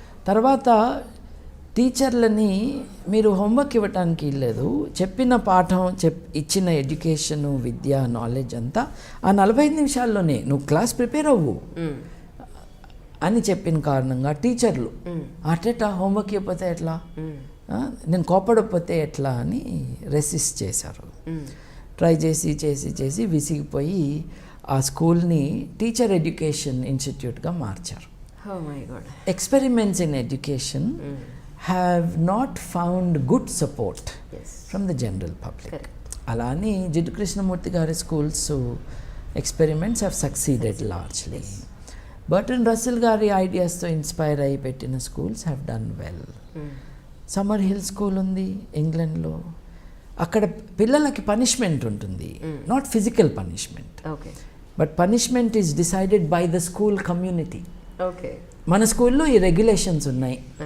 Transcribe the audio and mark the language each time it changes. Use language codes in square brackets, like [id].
[te] తర్వాత టీచర్లని మీరు హోంవర్క్ ఇవ్వటానికి లేదు, చెప్పిన పాఠం ఇచ్చిన ఎడ్యుకేషను, విద్య, నాలెడ్జ్ అంతా ఆ 45 నిమిషాల్లోనే నువ్వు క్లాస్ ప్రిపేర్ అవ్వు అని చెప్పిన కారణంగా టీచర్లు అటెటా హోంవర్క్ ఇవ్వకపోతే ఎట్లా, నేను కోపడకపోతే ఎట్లా అని రెసిస్ట్ చేశారు. ట్రై చేసి చేసి చేసి విసిగిపోయి ఆ స్కూల్ని టీచర్ ఎడ్యుకేషన్ ఇన్స్టిట్యూట్గా మార్చారు. [en] Experiments in education have not found good support from the general public. [te] అలా అని జిడ్డు కృష్ణమూర్తి గారి schools experiments [en] Have succeeded largely. [te] Burton Russell గారి ఐడియాస్తో ఇన్స్పైర్ అయ్యి పెట్టిన schools [en] Have done well. [te] Summer hill school ఉంది ఇంగ్లాండ్లో. అక్కడ పిల్లలకి పనిష్మెంట్ ఉంటుంది, [en] Not physical punishment, but punishment is decided by the school community. [te] మన స్కూల్లో ఈ రెగ్యులేషన్స్ ఉన్నాయి,